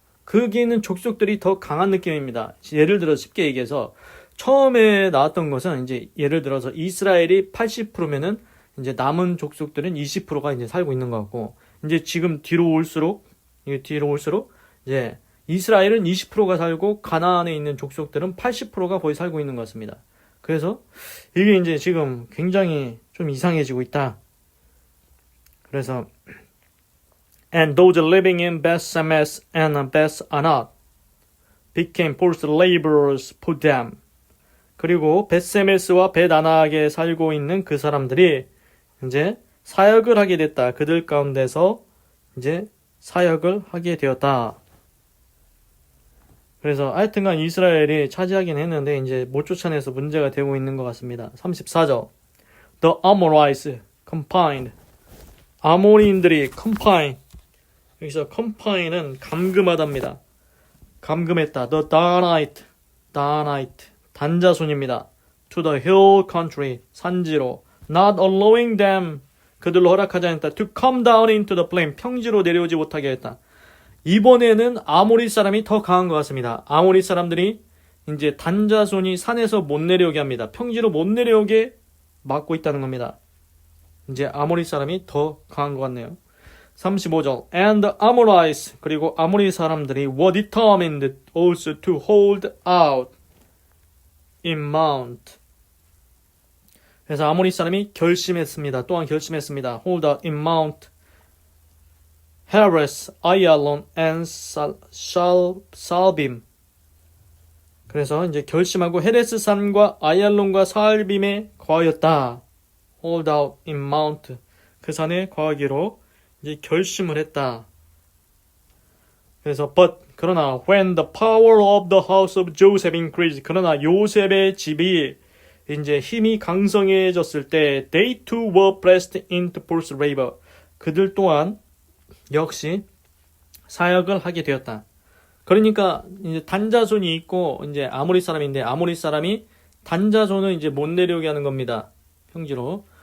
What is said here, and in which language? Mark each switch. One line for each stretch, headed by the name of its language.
Korean: 거기는 족속들이 더 강한 느낌입니다. 예를 들어 쉽게 얘기해서 처음에 나왔던 것은 이제 예를 들어서 이스라엘이 80%면은 이제 남은 족속들은 20%가 이제 살고 있는 것 같고, 이제 지금 뒤로 올수록 이제 이스라엘은 20%가 살고 가나안에 있는 족속들은 80%가 거의 살고 있는 것 같습니다. 그래서 이게 이제 지금 굉장히 좀 이상해지고 있다. 그래서
English: And those living in Beth-Semes and Beth-Anat became forced laborers for them.
Korean: 그리고 벳세메스와 벳아낙에 살고 있는 그 사람들이 이제 사역을 하게 됐다. 그들 가운데서 이제 사역을 하게 되었다. 그래서 하여튼간 이스라엘이 차지하긴 했는데 이제 못 쫓아내서 문제가 되고 있는 것 같습니다.
English: 34절 The Amorites combined.
Korean: 아모리인들이 combine. 여기서 combine은 감금하다입니다. 감금했다.
English: The Danite.
Korean: 단자손입니다.
English: To the hill country.
Korean: 산지로.
English: Not allowing them.
Korean: 그들로 허락하지 않았다.
English: To come down into the plain.
Korean: 평지로 내려오지 못하게 했다. 이번에는 아모리 사람이 더 강한 것 같습니다. 아모리 사람들이 이제 단자손이 산에서 못 내려오게 합니다. 평지로 못 내려오게 막고 있다는 겁니다. 이제 아모리 사람이 더 강한 것 같네요.
English: 35절 And the Amorites,
Korean: 그리고 아모리 사람들이
English: were determined also to hold out in Mount.
Korean: 그래서 아모리 사람이 결심했습니다. 또한 결심했습니다.
English: Hold out in Mount Heres, Ayalon, and Saalbim.
Korean: 그래서 이제 결심하고 헤레스 산과 아얄론과 사알빔에 거하였다.
English: Hold out in Mount.
Korean: 그 산에 거하기로 이제 결심을 했다. 그래서 그러나
English: when the power of the house of Joseph increased.
Korean: 그러나 요셉의 집이 이제 힘이 강성해졌을 때
English: they too were pressed into forced labor.
Korean: 그들 또한 역시 사역을 하게 되었다. 그러니까 이제 단자손이 있고 이제 아모리 사람인데 아모리 사람이 단자손을 이제 못 내려오게 하는 겁니다. 평지로.